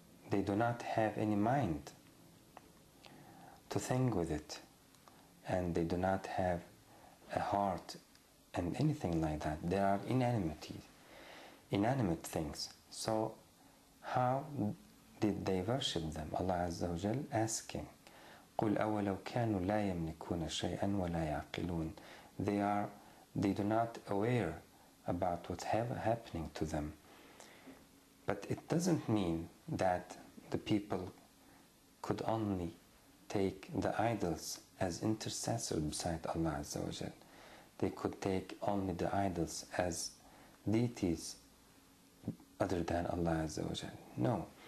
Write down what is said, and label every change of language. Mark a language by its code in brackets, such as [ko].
[en] They do not have any mind to think with it, and they do not have a heart and anything like that. They are inanimate things. So how did they worship them? Allah Azza wa Jal asking, [ar] قُلْ أَوَلَوْ كَانُوا لَا يَمْلِكُونَ شَيْئًا وَلَا يَعْقِلُونَ. [en] They do not aware about what's happening to them. But it doesn't mean that the people could only take the idols as intercessors beside Allah Azza wa Jal. They could take only the idols as deities other than Allah Azza wa Jal. No.